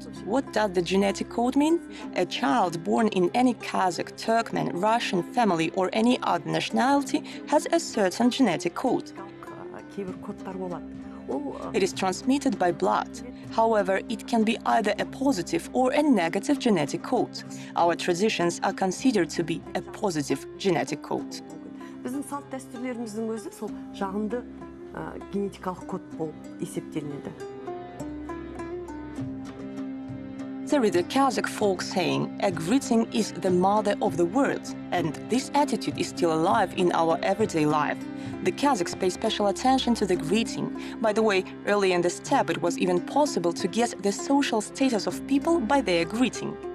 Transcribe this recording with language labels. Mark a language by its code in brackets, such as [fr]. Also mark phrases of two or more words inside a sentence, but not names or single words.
[en] What does the genetic code mean? A child born in any Kazakh, Turkmen, Russian family or any other nationality has a certain genetic code. It is transmitted by blood. However, it can be either a positive or a negative genetic code. Our traditions are considered to be a positive genetic code. [kk] Біздің салт-дәстүрлеріміздің өзі сол жағымды генетикалық код болып есептелінеді. [en] There is a Kazakh folk saying, a greeting is the mother of the world, and this attitude is still alive in our everyday life. The Kazakhs pay special attention to the greeting. By the way, early in the steppe it was even possible to guess the social status of people by their greeting.